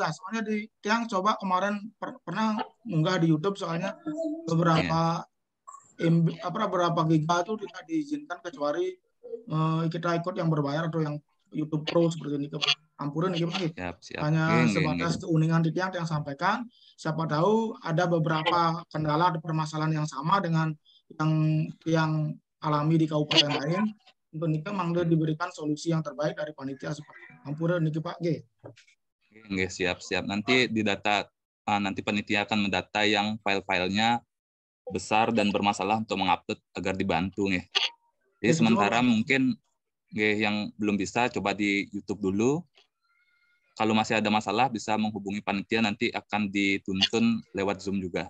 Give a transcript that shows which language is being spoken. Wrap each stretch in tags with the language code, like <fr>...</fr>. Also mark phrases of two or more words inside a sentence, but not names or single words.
<id>Soalnya di Tiang coba kemarin pernah munggah di YouTube, soalnya beberapa berapa giga itu tidak diizinkan kecuali kita ikut yang berbayar atau yang YouTube Pro seperti ini. Ampuran nih Pak. Hanya sebatas keuningan di Tiang yang sampaikan. Siapa tahu ada beberapa kendala atau permasalahan yang sama dengan yang alami di kabupaten lain. Untuk nikah mangga diberikan solusi yang terbaik dari panitia seperti</id> <ban>ampura niki</ban> <id>Pak G. Oke, siap. Nanti di data nanti panitia akan mendata yang file-filenya besar dan bermasalah untuk mengupload agar dibantu nih. Jadi sementara mungkin yang belum bisa coba di YouTube dulu. Kalau masih ada masalah bisa menghubungi panitia, nanti akan dituntun lewat Zoom juga.</id>